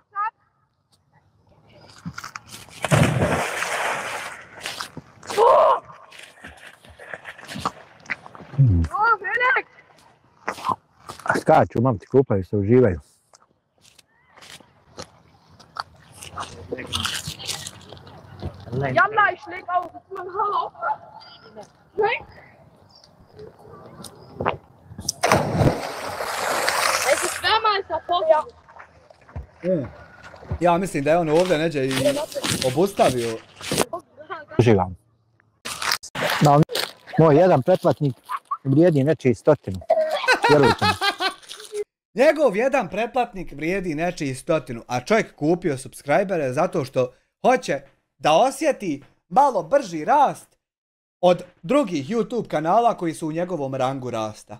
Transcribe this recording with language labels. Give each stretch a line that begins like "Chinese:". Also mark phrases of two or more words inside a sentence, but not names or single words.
Bosnian: Skaču, mamci, kupaju se, uživaju.
German: Jalla, ich leg auf, man hör auf. Nein? Es ist wärmer als davor. Ja.
Bosnian: Ja mislim da je on ovdje neđe i obustavio. Uživam. Moj jedan pretplatnik vrijedi nečiji 100. Vjerujte mi. Njegov jedan pretplatnik vrijedi nečiji 100, a čovjek kupio subscribere zato što hoće da osjeti malo brži rast od drugih YouTube kanala koji su u njegovom rangu rasta.